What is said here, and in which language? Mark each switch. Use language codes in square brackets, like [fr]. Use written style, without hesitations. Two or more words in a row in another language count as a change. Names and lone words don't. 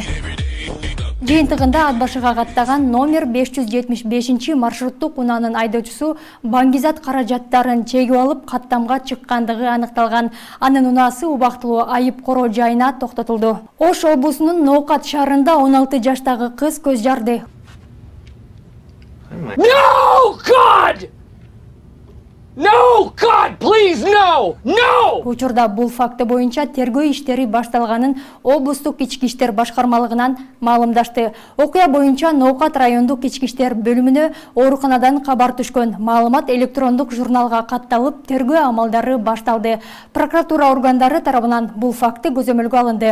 [ky] Жыйынтыгында ат башыга каттаган номер 575 маршруттук унаанын айдоочусу баңгизат каражаттарын чегип алып каттамга чыккандыгы аныкталган. Анын унаасы убактылуу айып короо жайына токтотулду. Ош облусунун Ноокат шаарында 16 жаштагы кыз көз жарды. [en] No, God! No, God, please, no! No! [ky] Учурда бул факты боюнча тергөө иштери башталганын облустук ички иштер башкармалыгынан маалымдашты. Окуя боюнча Ноокат райондук ички иштер бөлүмүнө ооруканадан кабар түшкөн. Маалымат электрондук журналга катталып, тергөө амалдары башталды. Прокуратура органдары тарабынан бул факты көзөмөлгө алынды.